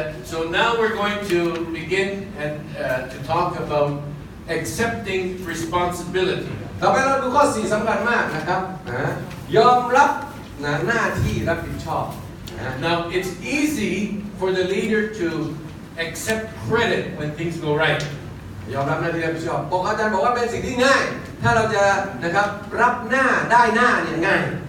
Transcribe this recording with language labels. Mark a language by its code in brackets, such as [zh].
[en] So now we're going to begin and to talk about accepting responsibility. [th] ต่อไปเราดูข้อ4สำคัญมากนะครับยอมรับหน้าที่รับผิดชอบ [en] Now it's easy for the leader to accept credit when things go right. [th] ยอมรับหน้าที่รับผิดชอบอาจารย์บอกว่าเป็นสิ่งที่ง่ายถ้าเราจะนะครับรับหน้าได้หน้าเนี่ยง่าย